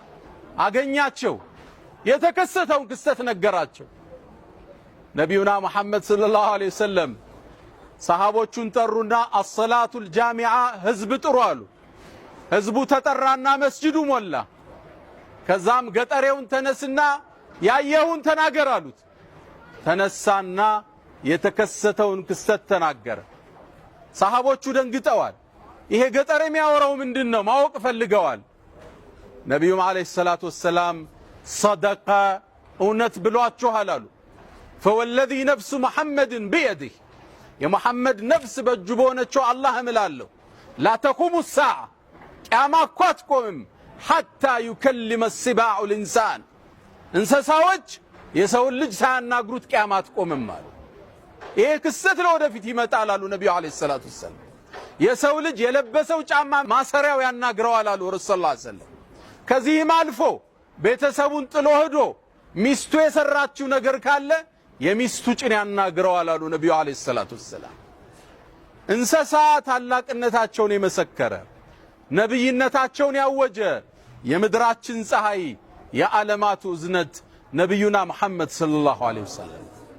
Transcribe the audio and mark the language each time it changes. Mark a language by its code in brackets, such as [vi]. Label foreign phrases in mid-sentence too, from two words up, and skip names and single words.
[am] አገኛቸው። የተከሰተውን ክስተት ነገራቸው። ነብዩና መሐመድ [ar] صلى الله عليه وسلم [am] ሰሃቦቹን ጠሩና [ar] الصلاة جامعة [am] ህዝብ ጥሩ አሉ። ህዝቡ ተጠራና መስጂዱ ሞላ። ከዛም ገጠሬውን ተነስና ያየውን ተናገር አሉት። ተነሳና የተከሰተውን ክስተት ተናገረ። ሰሃቦቹ ደንግጠዋል። ይሄ ገጠር የሚያወራው ምንድነው ማወቅ ፈልገዋል። ነብዩም [ar] عليه الصلاة والسلام [am] ሰደቀ እውነት ብሏችኋል አሉ። [ar] فوالذي نفس محمد بيده [am] የሙሐመድ ነፍስ በእጁ በሆነችው አላህ እምላለሁ [ar] لا تقوم الساعة [am] ቂያማ እኮ አትቆምም [ar] حتى يكلم السباع الإنسان [am] እንስሳዎች የሰውን ልጅ ሳያናግሩት ቂያማ አትቆምም አሉ። ይሄ ክስተት ለወደፊት ይመጣል አሉ ነብዩ አለይሂ [ar] الصلاة والسلام። [am] የሰው ልጅ የለበሰው ጫማ ማሰሪያው ያናግረዋል አሉ [ar] رسول صلى الله عليه وسلم። [am] ከዚህም አልፎ ቤተሰቡን ጥሎ ሄዶ ሚስቱ የሰራችው ነገር ካለ የሚስቱ ጭን ያናግረዋል አሉ ነብዩ [ar] عليه الصلاة والسلام። [am] እንስሳ ታላቅነታቸውን የመሰከረ ነብይነታቸውን ያወጀ የምድራችን ፀሐይ የዓለማቱ እዝነት ነብዩና መሐመድ [ar] صلى الله عليه وسلم